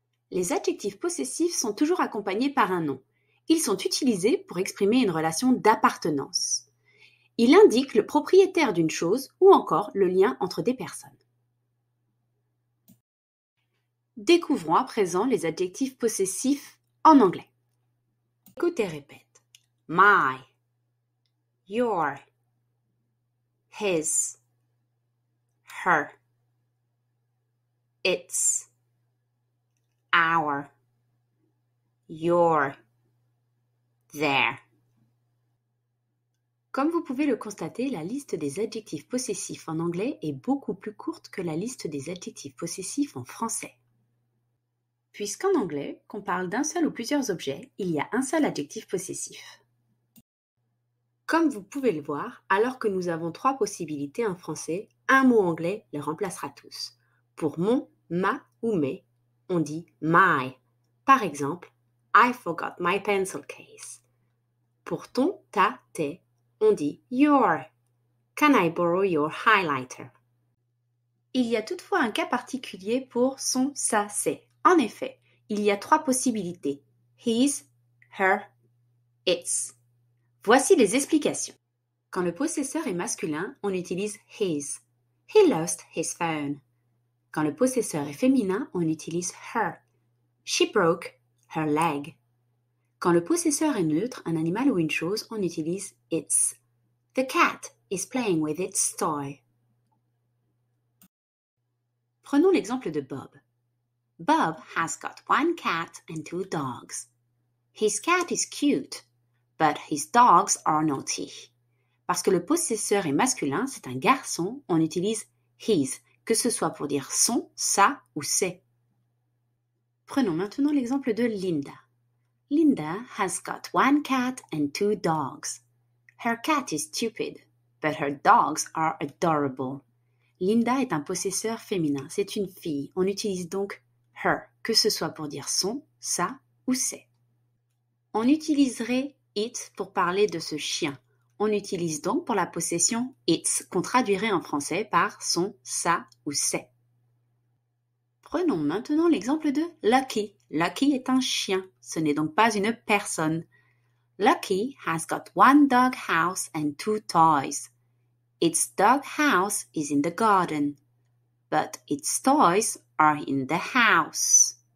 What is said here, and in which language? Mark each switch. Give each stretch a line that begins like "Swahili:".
French: Les adjectifs possessifs sont toujours accompagnés par un nom. Ils sont utilisés pour exprimer une relation d'appartenance. Il indique le propriétaire d'une chose ou encore le lien entre des personnes. Découvrons à présent les adjectifs possessifs en anglais. Écoute et répète.
English: My, your, his, her, its, our, your, their.
French: Comme vous pouvez le constater, la liste des adjectifs possessifs en anglais est beaucoup plus courte que la liste des adjectifs possessifs en français. Puisqu'en anglais, qu'on parle d'un seul ou plusieurs objets, il y a un seul adjectif possessif. Comme vous pouvez le voir, alors que nous avons 3 possibilités en français, un mot anglais les remplacera tous. Pour mon, ma ou mes, on dit my. Par exemple,
English: I forgot my pencil case.
French: Pour ton, ta, tes, on dit your.
English: Can I borrow your highlighter?
French: Il y a toutefois un cas particulier pour son, sa, ses. En effet, il y a 3 possibilités. His, her, its. Voici les explications. Quand le possesseur est masculin, on utilise his.
English: He lost his phone.
French: Quand le possesseur est féminin, on utilise her.
English: She broke her leg.
French: Quand le possesseur est neutre, un animal ou une chose, on utilise its.
English: The cat is playing with its toy.
French: Prenons l'exemple de Bob.
English: Bob has got 1 cat and 2 dogs. His cat is cute, but his dogs are naughty.
French: Parce que le possesseur est masculin, c'est un garçon, on utilise his, que ce soit pour dire son, sa ou ses. Prenons maintenant l'exemple de Linda.
English: Linda has got 1 cat and 2 dogs. Her cat is stupid, but her dogs are adorable.
French: Linda est un possesseur féminin, c'est une fille. On utilise donc her, que ce soit pour dire son, sa ou ses. On utiliserait it pour parler de ce chien. On utilise donc pour la possession its, qu'on traduirait en français par son, sa ou ses. Prenons maintenant l'exemple de Lucky. Lucky est un chien, ce n'est donc pas une personne.
English: Lucky has got 1 dog house and 2 toys. Its dog house is in the garden, but its toys are in the house.